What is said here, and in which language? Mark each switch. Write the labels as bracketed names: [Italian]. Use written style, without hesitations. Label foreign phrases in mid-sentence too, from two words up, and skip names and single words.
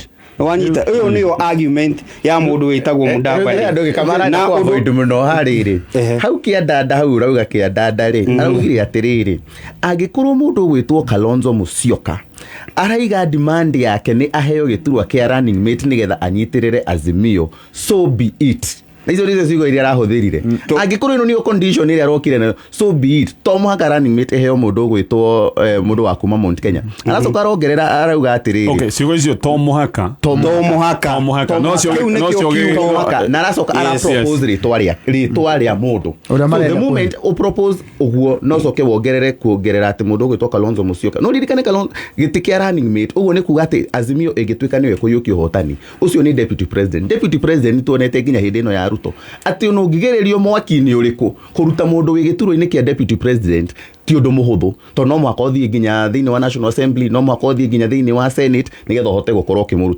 [Kikuyu] Wanyita ũyũ nĩyo argument ya mũndũ wĩtagwo Mudavadi na ũndũ mũno harĩrĩ hau kĩandanda hau rauga kĩandanda rĩ araugire atĩrĩrĩ angĩkorwo mũndũ gwĩtwo Kalonzo Musyoka araiga demand yake nĩ aheo gĩturwa kĩa [English] running mate [Kikuyu] nĩgetha anyitĩrĩre Azimio, [English] so be it. [Kikuyu] Izo nizo ciugo iria arahũthĩrire. Angĩkorwo ĩno nĩyo condition iria arokire nayo, [English] so be it. [Kikuyu] To mũhaka [English] running mate [Kikuyu] eheo mũndũ gwĩtwo mũndũ wa kuma Mount Kenya. Aracoka arongerera arauga atĩrĩrĩ. Okay, ciugo icio to mũhaka. No cio na aracoka propose rĩtwa rĩa mũndũ. So the moment o propose ũguo no coke wongerere kuongerera atĩ mũndũ gwĩtwo Kalonzo Musyoka. No ririkane Kalonzo gĩtĩ kĩa [English] running mate [Kikuyu] ũguo nĩ kuga atĩ Azimio ĩgĩtuĩka nĩwe kũiyũkia ũhotani. Ũcio nĩ [English] deputy president. Deputy president [Kikuyu] tuonete nginya hĩndĩ ĩno ya atĩ no ngigĩrĩrio mwaki-inĩ ũrĩkũ kũruta mũndũ wĩ gĩturwa-inĩ kĩa [English] deputy president [Kikuyu] ti ũndũ mũhũthũ, to no mwaka ũthiĩ nginya thĩinĩ wa National Assembly, no mwaka ũthiĩ nginya thĩinĩ wa Senate nĩgetha ũhote gũkorwo ũkĩmũruta.